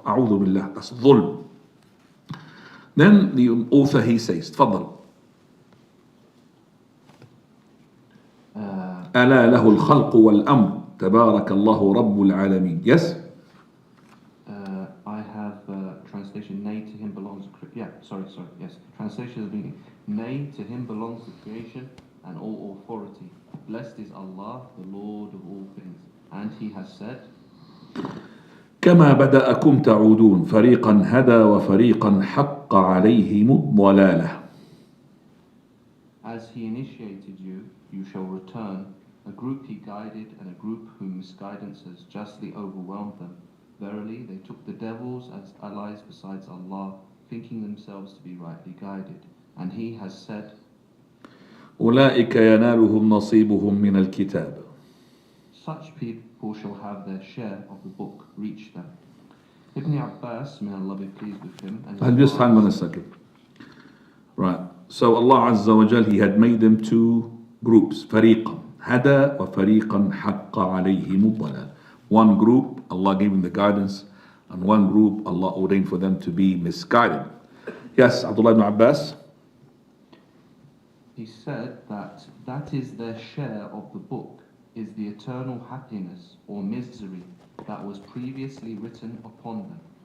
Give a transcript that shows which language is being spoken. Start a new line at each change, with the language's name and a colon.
English: A'udhu billah, that's dhulm. Then the author, he says, تفضل.
Arabic: ألا له الخلق والأمر تبارك الله رب العالمين.
English: Yes? I have translation, nay to Him belongs, yes. Translation of the meaning, nay to Him belongs the creation and all authority. Blessed is Allah, the Lord of all things. And He has said,
Arabic: كما بدأكم تعودون فريقا هدى وفريقا حق عليهم الضلالة.
English: As he initiated you, you shall return, a group he guided and a group whom misguidance has justly overwhelmed them. Verily, they took the devils as allies besides Allah, thinking themselves to be rightly guided. And he has said,
Arabic: أولئك ينالهم نصيبهم من الكتاب.
English: such people shall have their share of the book reach them. Ibn Abbas, may Allah be pleased with him, and I'll just hang on a second. Right. So Allah Azza wa Jal, He had made them two groups.
Arabic: فريقا هدى وفريقا حق عليهم الضلال.
English: One group, Allah gave them the guidance, and one group, Allah ordained for them to be misguided. Yes, Abdullah ibn Abbas. he said that is their share of the book, is the eternal happiness or misery that was previously written upon them.